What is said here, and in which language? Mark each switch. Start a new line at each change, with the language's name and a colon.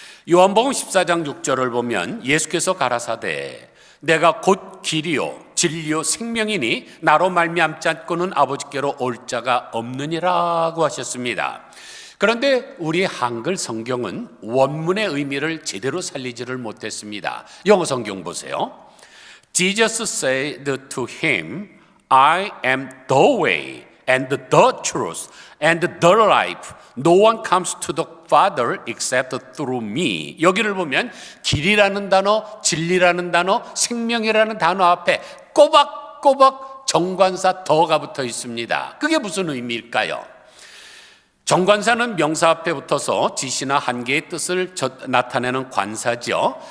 Korean: 요한복음 14장 6절을 보면 예수께서 가라사대 내가 곧 길이요 진리요 생명이니 나로 말미암지 않고는 아버지께로 올 자가 없느니라고 하셨습니다. 그런데 우리 한글 성경은 원문의 의미를 제대로 살리지를 못했습니다. 영어 성경 보세요.
English: Jesus said to him, I am the way and the truth and the life. No one comes to the Father except through me.
Korean: 여기를 보면 길이라는 단어, 진리라는 단어, 생명이라는 단어 앞에 꼬박꼬박 정관사 더가 붙어 있습니다. 그게 무슨 의미일까요? 정관사는 명사 앞에 붙어서 지시나 한계의 뜻을 나타내는 관사죠.